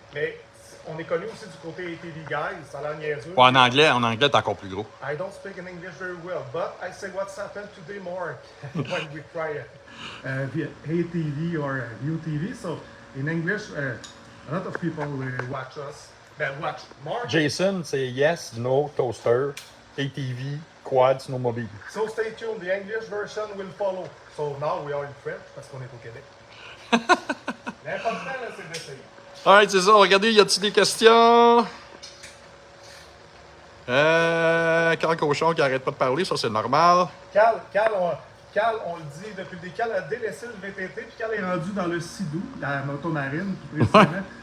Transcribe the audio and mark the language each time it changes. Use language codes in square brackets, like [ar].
[fr] Mais on est connu aussi du côté ATV Guys, ça a l'air niaiseux. Ouais, en anglais, t'es encore plus gros. [en] I don't speak in English very well, but I say what's happened today more when we try via ATV or UTV. So in English, a lot of people watch us. Watch more. Jason, c'est yes, no, toaster, ATV, quad, snowmobile. So stay tuned, the English version will follow. So now we are in French [fr] parce qu'on est au Québec. L'important, là, c'est d'essayer. Alright, c'est ça. Regardez, y a-t-il des questions? Carl Cochon qui arrête pas de parler, ça c'est normal. Carl, on le dit depuis le début, Carl a délaissé le VTT, puis Carl est rendu dans le Sidou, la motomarine, plus précisément.